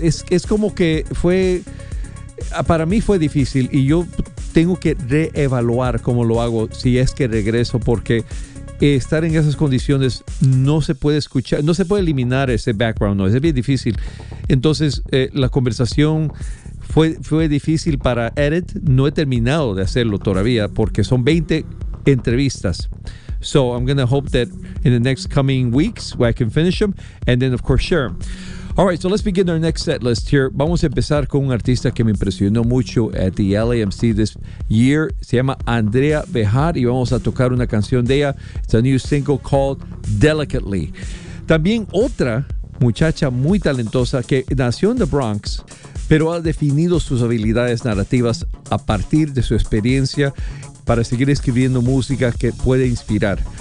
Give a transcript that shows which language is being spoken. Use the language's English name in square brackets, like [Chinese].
[Spanish] Es como que fue, para mí fue difícil y yo tengo que reevaluar cómo lo hago si es que regreso, porque estar en esas condiciones no se puede escuchar, no se puede eliminar ese [English] background noise, [Spanish] es bien difícil. Entonces la conversación fue difícil para edit. No he terminado de hacerlo todavía porque son 20 entrevistas. [English] So I'm going to hope that in the next coming weeks where I can finish them and then of course share them. All right, so let's begin our next set list here. [Spanish] Vamos a empezar con un artista que me impresionó mucho [English] at the LAMC this year. [Spanish] Se llama Andrea Bejar y vamos a tocar una canción de ella. [English] It's a new single called Delicately. [Spanish] También otra muchacha muy talentosa que nació en the Bronx, pero ha definido sus habilidades narrativas a partir de su experiencia para seguir escribiendo música que puede inspirar.